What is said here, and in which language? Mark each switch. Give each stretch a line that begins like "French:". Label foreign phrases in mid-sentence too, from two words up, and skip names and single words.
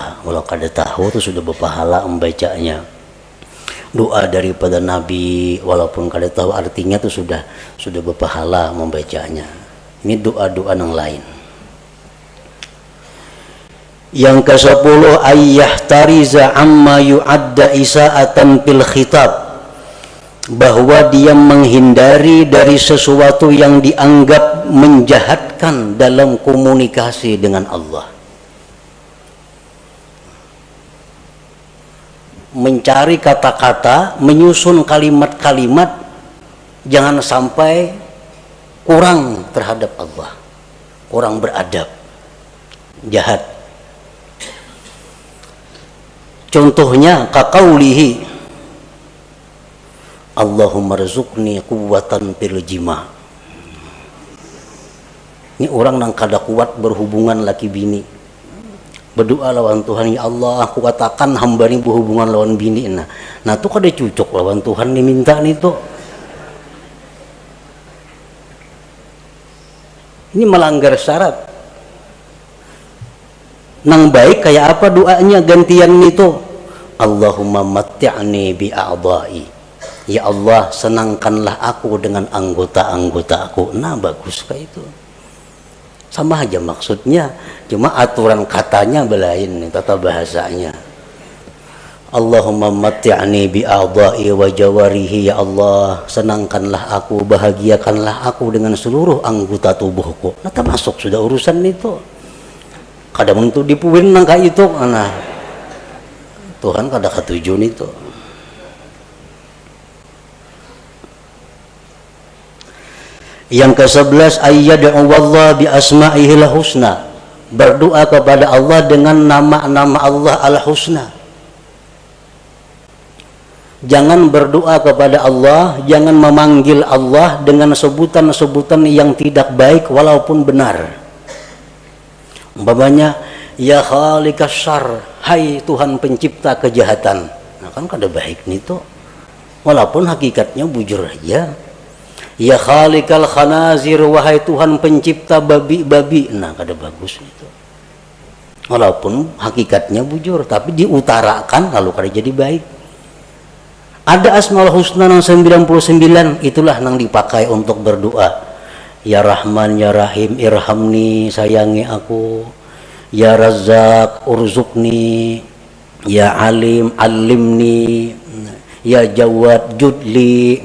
Banjar: Kalau kada tahu itu sudah berpahala membacanya. Doa daripada Nabi, walaupun kada tahu artinya itu sudah berpahala membacanya.
Indonesian: Ini doa-doa yang lain. Yang ke-10
Arabic: أن يحترز عما يعد إساءة في الخطاب,
Indonesian: bahwa dia menghindari dari sesuatu yang dianggap menjahatkan dalam komunikasi dengan Allah. Mencari kata-kata, menyusun kalimat-kalimat, jangan sampai kurang terhadap Allah, kurang beradab, jahat.
Arabic: Contohnya كقوله اللهم ارزقني قوة في الجماع'.
Banjar: Ini orang yang kada kuat berhubungan laki bini, berdoa lawan Tuhan, ya Allah aku katakan hamba ini berhubungan lawan bini. Nah itu kada cocok lawan Tuhan diminta itu.
Indonesian: Ini melanggar syarat.
Banjar: Nang baik kayak apa doanya gantian itu,
Arabic: اللهم متعني بأعضائي,
Banjar: ya Allah senangkanlah aku dengan anggota-anggota aku. Nah bagus kayak itu, sama aja maksudnya, cuma aturan katanya belain, tata bahasanya.
Arabic: اللهم متعني بأعضائي وجوارحي,
Indonesian: ya Allah senangkanlah aku, bahagiakanlah aku dengan seluruh anggota tubuhku.
Banjar: Nah termasuk sudah urusan itu. Kadang untuk dipuin nang kayak itu, nah Tuhan kada ketujuan itu.
Indonesian: Yang ke-11
Arabic: أن يدعو الله بأسمائه الحسنى,
Indonesian: berdoa kepada Allah dengan nama-nama Allah al-husna. Jangan berdoa kepada Allah, jangan memanggil Allah dengan sebutan-sebutan yang tidak baik walaupun benar. Umpamanya
Arabic: يا خالق الشر,
Indonesian: hai Tuhan pencipta kejahatan.
Banjar: Nah kan kada baik nih tuh, walaupun hakikatnya bujur aja.
Arabic: يا خالق الخنازير,
Indonesian: wahai Tuhan pencipta babi-babi.
Banjar: Nah kada bagus itu, walaupun hakikatnya bujur, tapi diutarakan lalu kada jadi baik.
Indonesian: Ada asmaul husna yang 99, itulah yang dipakai untuk berdoa.
Arabic: يا رحمن يا رحيم ارحمني,
Indonesian: sayangi aku.
Arabic: يا رزاق ارزقني. يا عليم علمني يا جواد جد لي.